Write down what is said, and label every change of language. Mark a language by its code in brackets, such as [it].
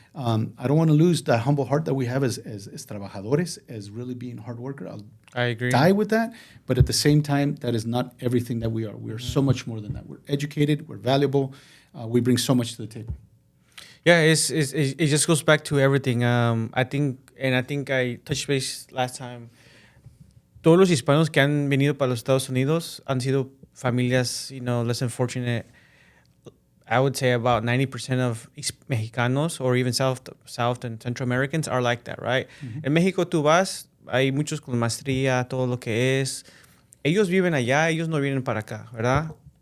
[en] I don't want to lose that humble heart that we have as trabajadores, as really being hard worker. I agree. Die with that, but at the same time, that is not everything that we are. We are so much more than that. We're educated, we're valuable, we bring so much to the table. Yeah, it just goes back to everything. I think I touched base last time. [es] Todos los hispanos que han venido para los Estados Unidos han sido familias, [en] less than fortunate. I would say about 90% of Mexicanos or even South and Central Americans are like that, right? [es] En México tú vas, hay muchos con maestría, todo lo que es. Ellos viven allá, ellos no vienen para acá, ¿verdad?